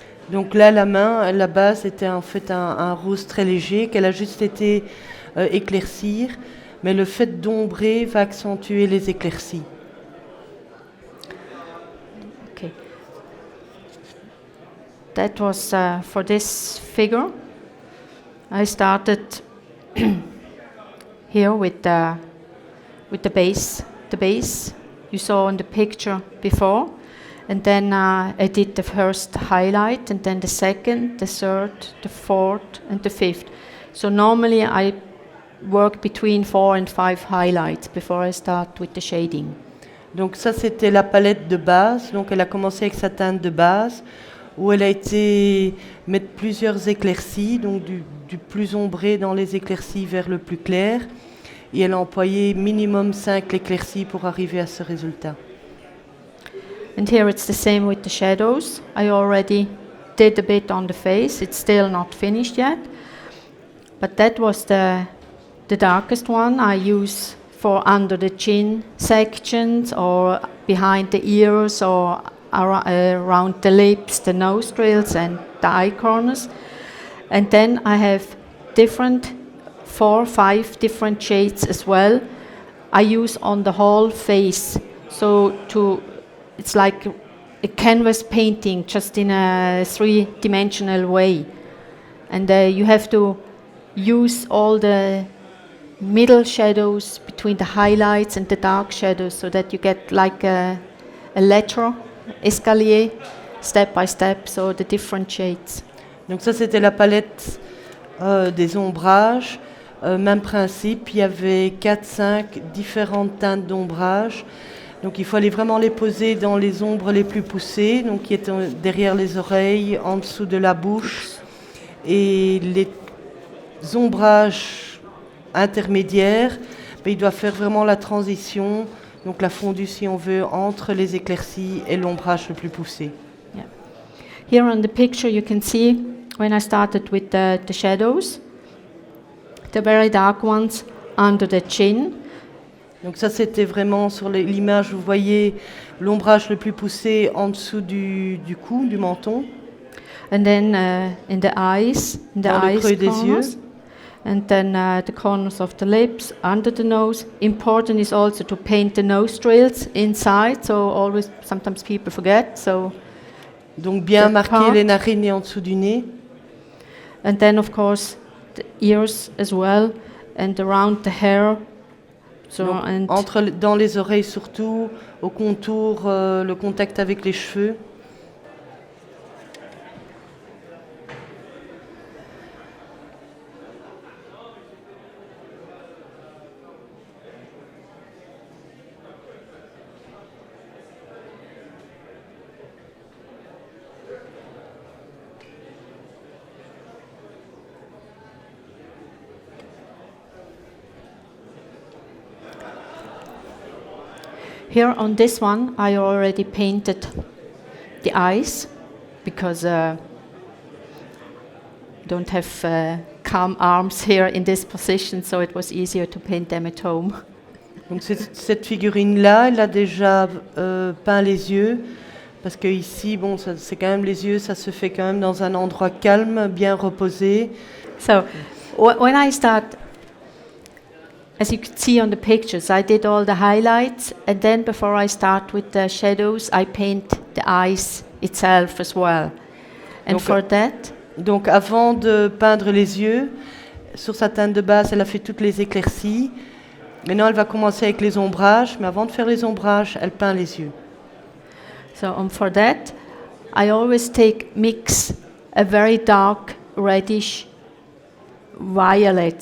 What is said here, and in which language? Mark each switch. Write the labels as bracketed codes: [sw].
[fr] Donc là, la main, la base était en fait un rose très léger qu'elle a juste été éclaircir, mais le fait d'ombrer va accentuer les éclaircies. [en] Okay. That was for this figure. I started here with the base. The base you saw in the picture before. And then I did the first highlight, and then the second, the third, the fourth, and the fifth. So normally I work between 4 and 5 highlights before I start with the shading. [fr] Donc ça c'était la palette de base. Donc elle a commencé avec sa teinte de base, où elle a été mettre plusieurs éclaircies, donc du plus ombré dans les éclaircies vers le plus clair. Et elle a employé minimum 5 éclaircies pour arriver à ce résultat. [en] And here it's the same with the shadows. I already did a bit on the face. It's still not finished yet. But that was the darkest one I use for under the chin sections or behind the ears or around the lips, the nostrils and the eye corners. And then I have 4 or 5 different shades as well. I use on the whole face. So it's like a canvas painting, just in a 3-dimensional way. And you have to use all the middle shadows between the highlights and the dark shadows so that you get like a ladder, escalier, step by step, so the different shades. [fr] Donc ça c'était la palette des ombrages. Même principe, il y avait 4-5 différentes teintes d'ombrage. Donc il faut aller vraiment les poser dans les ombres les plus poussées, donc qui étaient derrière les oreilles, en dessous de la bouche, et les ombrages intermédiaires, ils doivent faire vraiment la transition, donc la fondue si on veut, entre les éclaircies et l'ombrage le plus poussé. [en] Yeah. Here on the picture you can see when I started with the shadows, the very dark ones under the chin. [fr] Donc ça, c'était vraiment sur l'image, vous voyez l'ombrage le plus poussé en dessous du cou, du menton, [en] And then in the eyes, in the [fr] dans le [en] eyes [fr] creux des yeux. [en] corners. And then the corners of the lips, under the nose. Important is also to paint the nostrils inside, so always, sometimes people forget, so. [fr] Donc bien [en] That [fr] marquer [en] part. [fr] les narines et en dessous du nez. [en] And then of course the ears as well, and around the hair. So, [fr] Donc, dans les oreilles surtout, au contour, le contact avec les cheveux. [en] here on this one, I already painted the eyes because don't have calm arms here in this position, so it was easier to paint them at home. [fr] Donc cette figurine-là, elle a déjà peint les yeux, parce que ici, bon, c'est quand même les yeux, ça se fait quand même dans un endroit calme, bien reposé. [en] So when I start, as you could see on the pictures, I did all the highlights, and then before I start with the shadows, I paint the eyes itself as well. And [fr] Donc, [en] for that, [fr] Donc avant de peindre les yeux, sur sa teinte de base, elle a fait toutes les éclaircies. Maintenant, elle va commencer avec les ombrages, mais avant de faire les ombrages, elle peint les yeux. [en] so for that, I always mix a very dark reddish violet.